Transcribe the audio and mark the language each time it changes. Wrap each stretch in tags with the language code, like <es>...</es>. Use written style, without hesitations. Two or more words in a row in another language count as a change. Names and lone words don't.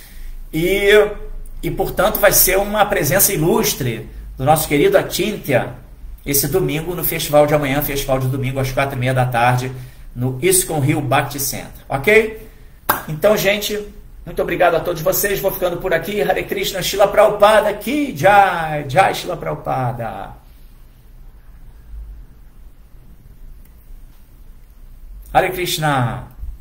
<pt>E portanto vai ser uma presença ilustre do nosso querido Achintya esse domingo no festival de amanhã, festival de domingo às 4h30 da tarde no ISKCON Rio Bhakti Center, ok? Então, gente, muito obrigado a todos vocês. Vou ficando por aqui. Hare Krishna, Srila Prabhupada, Ki Jai, Jai Srila Prabhupada. Hare Krishna.</pt>